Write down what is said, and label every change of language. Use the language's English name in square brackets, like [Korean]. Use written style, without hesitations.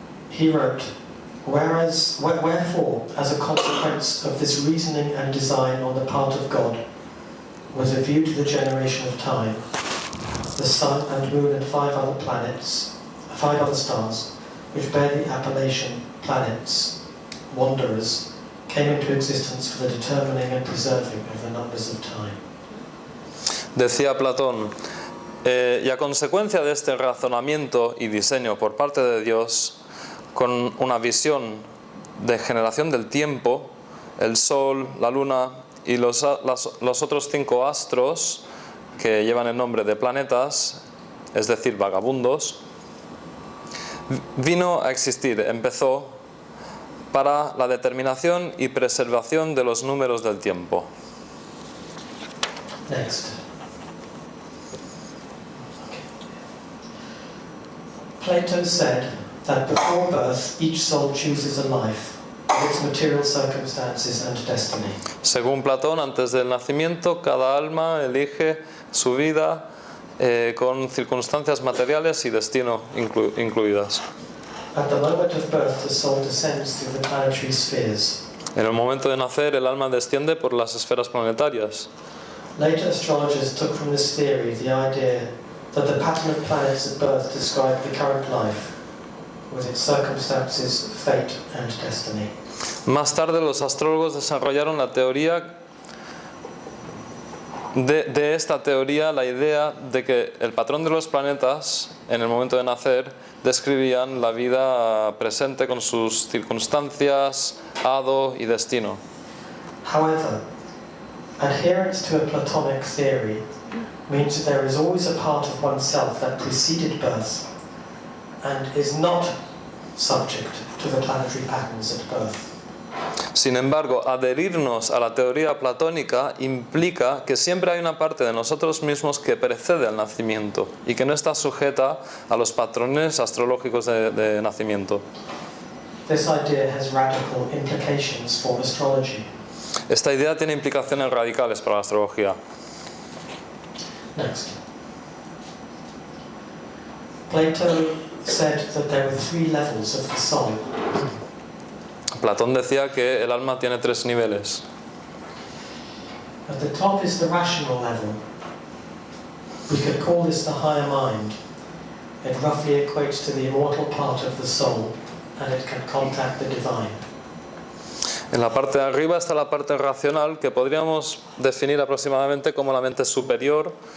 [English] He wrote, wherefore, as a consequence of this reasoning and design on the part of God, with a view to the generation of time, the sun and moon and 5 other stars, which bear the appellation planets, wanderers, came into existence for the determining and preserving of the numbers of time. [Spanish] Decía Platón, y a consecuencia de este razonamiento y diseño por parte de Dios, con una visión de generación del tiempo, el Sol, la Luna y los otros 5 astros que llevan el nombre de planetas, es decir, vagabundos, vino a existir, empezó para la determinación y preservación de los números del tiempo. [English] Next. Plato said that before birth each soul chooses a life, with its material circumstances and destiny. [Spanish] Según Platón, antes del nacimiento, cada alma elige su vida con circunstancias materiales y destino incluidas. [English] At the moment of birth, the soul descends through the planetary spheres. [Spanish] En el momento de nacer, el alma desciende por las esferas planetarias. [English] Later astrologers took from this theory the idea that the pattern of planets at birth described the current life, with its circumstances, fate and destiny. [Spanish] Más tarde, los astrólogos desarrollaron la teoría de esta teoría, la idea de que el patrón de los planetas, en el momento de nacer, describían la vida presente con sus circunstancias, hado y destino. [English] However, adherence to a Platonic theory means that there is always a part of oneself that preceded birth and is not subject to the planetary patterns at birth. [Spanish] Sin embargo, adherirnos a la teoría platónica implica que siempre hay una parte de nosotros mismos que precede al nacimiento y que no está sujeta a los patrones astrológicos de nacimiento. [English] This idea has radical implications for astrology. [Spanish] Esta idea tiene implicaciones radicales para la astrología. [English] Next. Plato said that there were 3 levels of the soul. [Spanish] Platón decía que el alma tiene 3 niveles. [English] At the top is the rational level. We could call this the higher mind. It roughly equates to the immortal part of the soul, and it can contact the divine. [Spanish] En la parte de arriba está la parte racional, que podríamos definir aproximadamente como la mente superior.